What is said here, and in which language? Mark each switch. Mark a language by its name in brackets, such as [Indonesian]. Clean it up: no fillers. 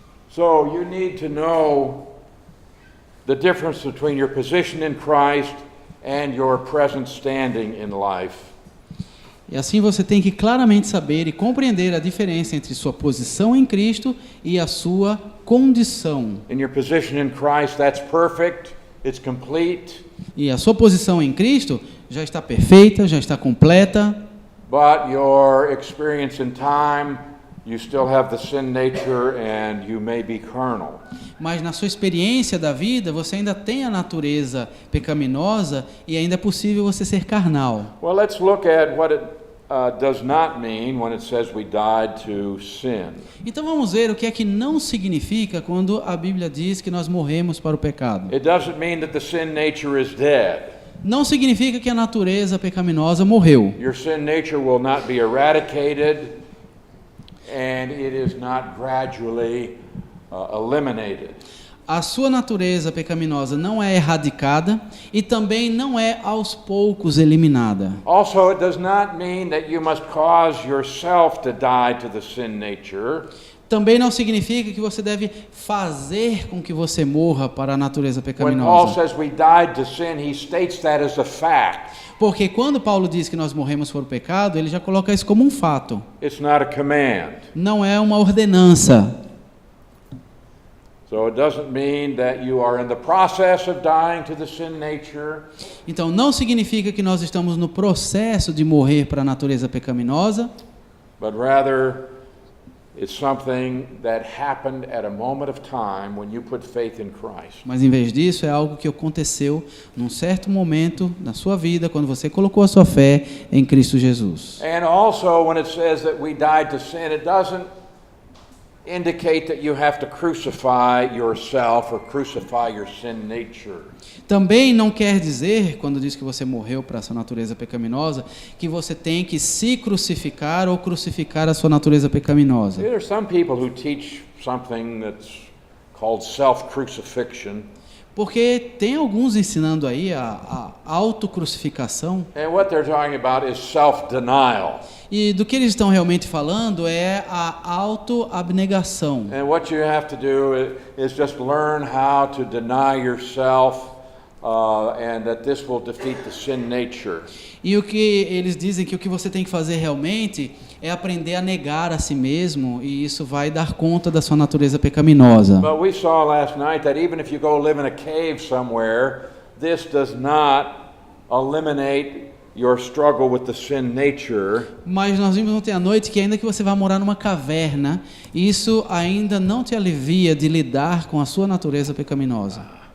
[English] So you need to know the difference between your position in Christ and your present standing in life. [Portuguese] E assim você tem que claramente saber e compreender a diferença entre sua posição em Cristo e a sua condição. [English] In your position in Christ, that's perfect, it's complete, [Portuguese] E a sua posição em Cristo já está perfeita, já está completa, [English] but your experience in time, you still have the sin nature and you may be carnal. [Portuguese] mas na sua experiência da vida você ainda tem a natureza pecaminosa e ainda é possível você ser carnal. [English] Well, let's look at what it does not mean when it says we died to sin. [Portuguese] Então vamos ver o que é que não significa quando a Bíblia diz que nós morremos para o pecado. [English] It doesn't mean that the sin nature is dead. [Portuguese] Não significa que a natureza pecaminosa morreu. [English] Your sin nature will not be eradicated, and it is not gradually eliminated. [Portuguese] A sua natureza pecaminosa não é erradicada e também não é aos poucos eliminada. [English] Also, it does not mean that you must cause yourself to die to the sin nature. [Portuguese] Também não significa que você deve fazer com que você morra para a natureza [English] When Paul [Portuguese] pecaminosa. [English] says we died to sin, he states that as a fact. [Portuguese] Porque quando Paulo diz que nós morremos por pecado, ele já coloca isso como um fato. [English] It's not a command. [Portuguese] Não é uma ordenança. [English] So it doesn't mean that you are in the process of dying to the sin nature. [Portuguese] Então não significa que nós estamos no processo de morrer para a natureza pecaminosa, [English] But rather, it's something that happened at a moment of time when you put faith in Christ. [Portuguese] mas em vez disso é algo que aconteceu num certo momento na sua vida quando você colocou a sua fé em Cristo Jesus. [English] And also, when it says that we died to sin, it doesn't indicate that you have to crucify yourself or crucify your sin nature. [Portuguese] Também não quer dizer, quando diz que você morreu para a sua natureza pecaminosa, que você tem que se crucificar ou crucificar a sua natureza pecaminosa. [English] There are some people who teach something that's called self-crucifixion. [Portuguese] Porque tem alguns ensinando aí a autocrucificação, [English] And what they're talking about is self-denial. [Portuguese] e do que eles estão realmente falando é a autoabnegação. [English] And what you have to do is just learn how to deny yourself, and that this will defeat the sin nature. [Portuguese] E o que eles dizem que o que você tem que fazer realmente é aprender a negar a si mesmo, e isso vai dar conta da sua natureza pecaminosa. [English] But we saw last night that even if you go live in a cave somewhere, this does not eliminate your struggle with the sin nature, [Portuguese] Mas nós vimos ontem à noite que ainda que você vá morar numa caverna, isso ainda não te alivia de lidar com a sua natureza pecaminosa.